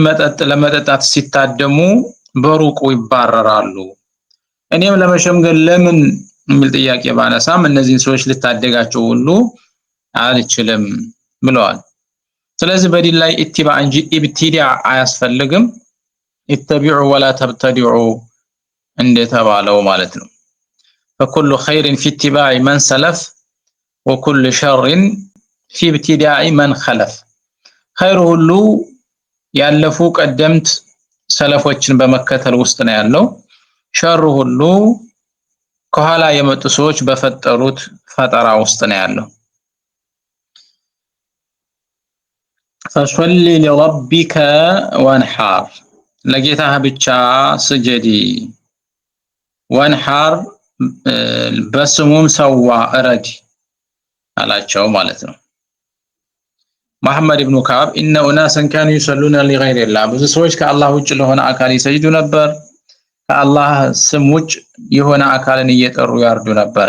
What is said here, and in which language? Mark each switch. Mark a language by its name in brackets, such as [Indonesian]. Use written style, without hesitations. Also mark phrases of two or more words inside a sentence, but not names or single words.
[Amharic] መጠጥ ለመጠጣት ሲታደሙ በሩቁ ይባረራሉ። እኔም ለመሸምገል ለምን የሚል ጥያቄ ባነሳም እነዚህን ሰዎች ልታደጋቸው ሁሉ አልችልም ብለዋል። ስለዚህ በዲን ላይ ኢትባዕ እንጂ ኢብቲዳዕ አያስፈልግም። [Arabic] اتبعوا ولا تبتدعوا [Amharic] እንደተባለው ማለት ነው። [Arabic] فكل خير في اتباع من سلف وكل شر في ابتداع من خلف [Amharic] خير ሁሉ ያለፉ ቀደምት ሰለፎችን በመከተል ውስጥ ነው ያለው። ሸር ሁሉ ከኋላ የመጡ ሰዎች በፈጠሩት ፈጠራ ውስጥ ነው ያለው። [Arabic] فصل لربك وانحر [Amharic] ለጌታህ ብቻ ስጀዲ ወንሐር በስሙም ሰዋ እረድ አላቸው ማለት ነው። መሐመድ ኢብኑ ከዓብ [Arabic] إن أناسا كانوا يصلون لغير الله [Amharic] ብዙ ሰዎች ከአላህ ውጭ ለሆነ አካል ይሰግዱ ነበር። ከአላህ ስም ውጭ የሆነ አካልን እየጠሩ ያርዱ ነበር።